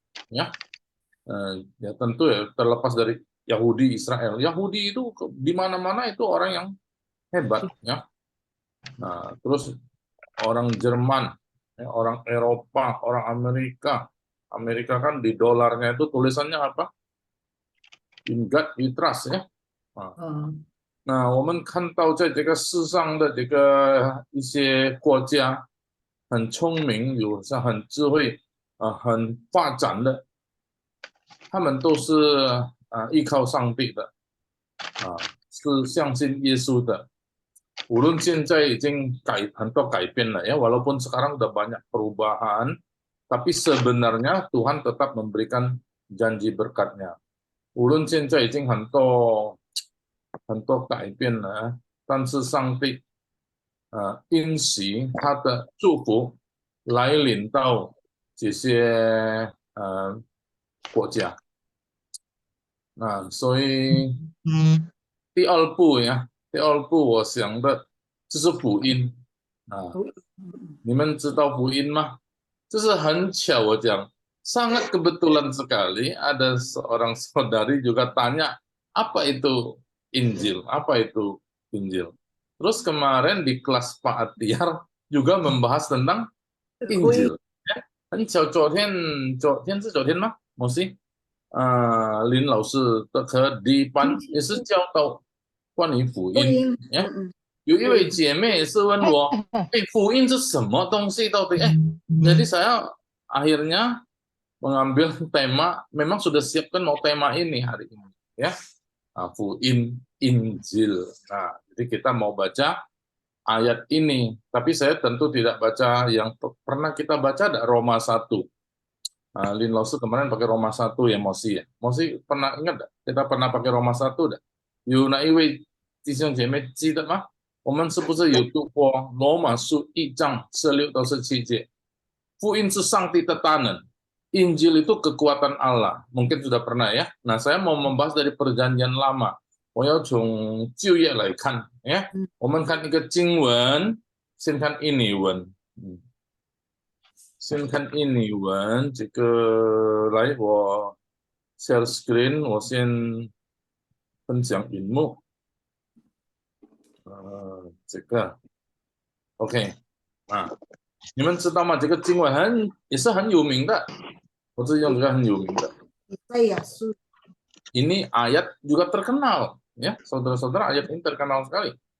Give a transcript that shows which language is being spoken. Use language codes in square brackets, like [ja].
[id] Ya, ya tentu ya, terlepas dari Yahudi, Israel. Yahudi itu di mana-mana itu orang yang hebat, ya. Nah, terus orang Jerman, ya, orang Eropa, orang Amerika. Amerika kan di dolarnya itu tulisannya apa? [en] In God we trust, ya. [zh] 那我们看到在这个世上的这个一些国家很聪明，很智慧，很发展的，他们都是依靠上帝的，是相信耶稣的。无论现在已经很多改变了 [id] ya, walaupun sekarang udah banyak perubahan, tapi sebenarnya Tuhan tetap memberikan janji berkatnya. [zh] 无论现在已经很多改变了，但是上帝应许他的祝福来临到这些国家。那所以第二步呀，第二步我想的就是福音啊，你们知道福音吗？这是很巧，我讲 [id] sangat kebetulan sekali ada seorang saudari juga tanya apa itu Injil, apa itu Injil. Terus kemarin di kelas Pak Atiar juga membahas tentang Injil. [zh] 很巧，昨天是昨天吗？某些林老师的课第一班也是教到关于福福音。音，有一位姐妹也是问我，福音是什么东西到底？ [id] jadi saya akhirnya mengambil tema, memang sudah siapkan mau tema ini hari ini, ya, Fuin Injil. Nah, jadi kita mau baca ayat ini, tapi saya tentu tidak baca yang pernah kita baca, ada Roma 1. Lin Laosu kemarin pakai Roma 1 ya, Mosi ya. Mosi pernah ingat gak? Kita pernah pakai Roma 1 dah. [zh] 有哪一位弟兄姐妹记得吗？我们是不是有读过罗马书1章16到17节？福音是上帝的大能， [id] Injil itu kekuatan Allah. Mungkin sudah pernah ya. Nah, saya mau membahas dari perjanjian lama. [zh] 我要从旧约来看，呀，我们看一个经文，先看印尼文，先看印尼文，这个来我 share screen， 我先分享荧幕，这个 OK 啊，你们知道吗？这个经文也是很有名的，我这用这个很有名的。 [id] Ini ayat juga terkenal, ya saudara-saudara, ayat ini terkenal sekali.